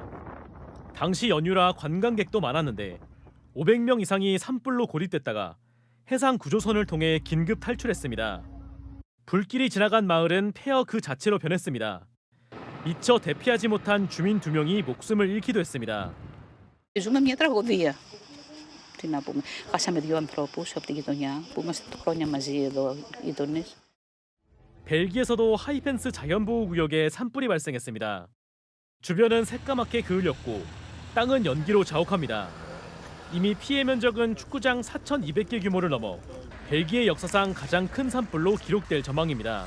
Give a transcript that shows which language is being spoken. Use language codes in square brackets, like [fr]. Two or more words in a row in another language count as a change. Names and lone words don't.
[ko] 당시 연휴라 관광객도 많았는데 500명 이상이 산불로 고립됐다가 해상 구조선을 통해 긴급 탈출했습니다. 불길이 지나간 마을은 폐허 그 자체로 변했습니다. 미처 대피하지 못한 주민 2명이 목숨을 잃기도 했습니다. [el] Ζούμε μια τραγωδία. Τι να πούμε. Χάσαμε 2 ανθρώπους από τη γειτονιά που είμαστε χρόνια μαζί εδώ γειτονές. [ko] 벨기에에서도 하이펜스 자연보호구역에 산불이 발생했습니다. 주변은 새까맣게 그을렸고 땅은 연기로 자욱합니다. 이미 피해 면적은 축구장 4,200개 규모를 넘어 벨기에 역사상 가장 큰 산불로 기록될 전망입니다.